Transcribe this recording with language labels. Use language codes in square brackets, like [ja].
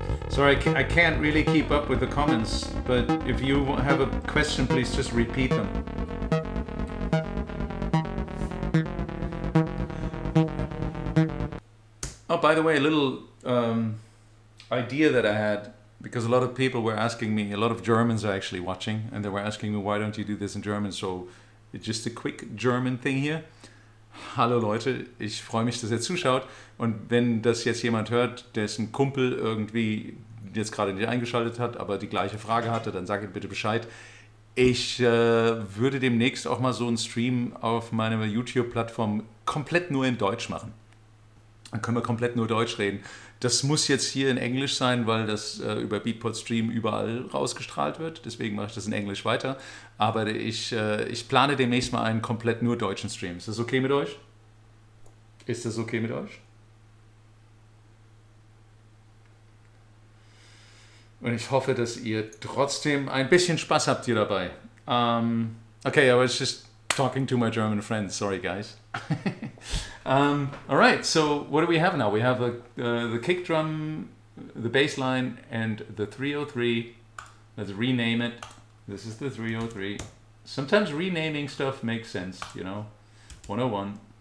[en] Sorry, I can't really keep up with the comments, but if you have a question, please just repeat them. Oh, by the way, a little idea that I had, because a lot of people were asking me, a lot of Germans are actually watching, and they were asking me, why don't you do this in German? So it's just a quick German thing here. [de] Hallo Leute, ich freue mich, dass ihr zuschaut, und wenn das jetzt jemand hört, dessen Kumpel irgendwie jetzt gerade nicht eingeschaltet hat, aber die gleiche Frage hatte, dann sagt bitte Bescheid. Ich würde demnächst auch mal so einen Stream auf meiner YouTube-Plattform komplett nur in Deutsch machen. Dann können wir komplett nur Deutsch reden. Das muss jetzt hier in Englisch sein, weil das über Beatport Stream überall rausgestrahlt wird. Deswegen mache ich das in Englisch weiter. Aber ich plane demnächst mal einen komplett nur deutschen Stream. Ist das okay mit euch? Ist das okay mit euch? Und ich hoffe, dass ihr trotzdem ein bisschen Spaß habt hier dabei. [en] Okay, I was just talking to my German friends. Sorry, guys. All right, so what do we have now? We have the kick drum, the bass line, and the 303. Let's rename it. This is the 303. Sometimes renaming stuff makes sense, you know. 101.